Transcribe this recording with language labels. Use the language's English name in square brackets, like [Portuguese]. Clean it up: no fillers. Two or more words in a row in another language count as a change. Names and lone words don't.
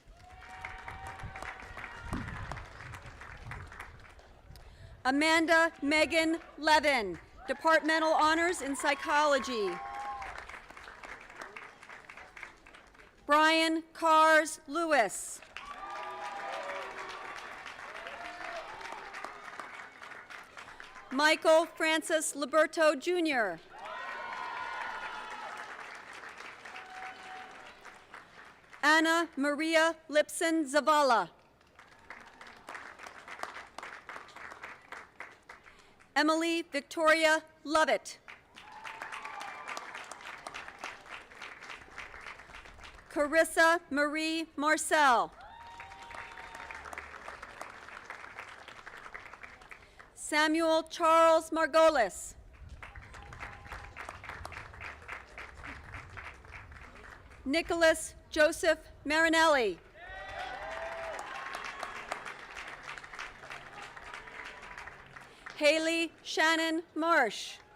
[English] Amanda Megan Levin, Departmental Honors in Psychology. Brian Cars Lewis. Michael Francis Liberto, Jr. Anna Maria Lipson Zavala. Emily Victoria Lovett. Carissa Marie Marcel. Samuel Charles Margolis. Nicholas Joseph Marinelli. Haley Shannon Marsh.